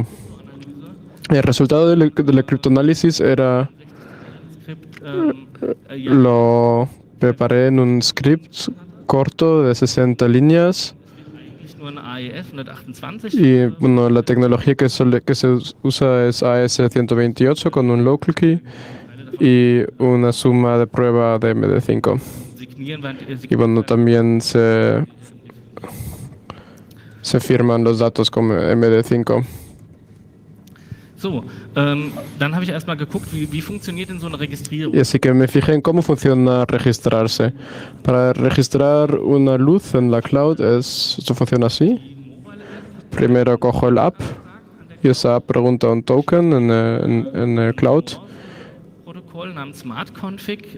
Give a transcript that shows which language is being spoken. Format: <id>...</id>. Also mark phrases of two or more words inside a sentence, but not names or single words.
<es>El resultado del criptoanálisis era lo preparé en un script corto de 60 líneas y bueno, la tecnología que se usa es AES-128 con un</es> <en>local key</en> <es>y una suma de prueba de MD5. Y bueno, también se firman los datos con MD5.</es> <de>So, dann habe ich erstmal geguckt, wie funktioniert denn so eine Registrierung?</de> <es>Y así que me fijé en cómo funciona registrarse. Para registrar una luz en la cloud, esto funciona así. Primero cojo el app y esa app pregunta un token en el cloud</es> <de>Protokoll namens SmartConfig.</de>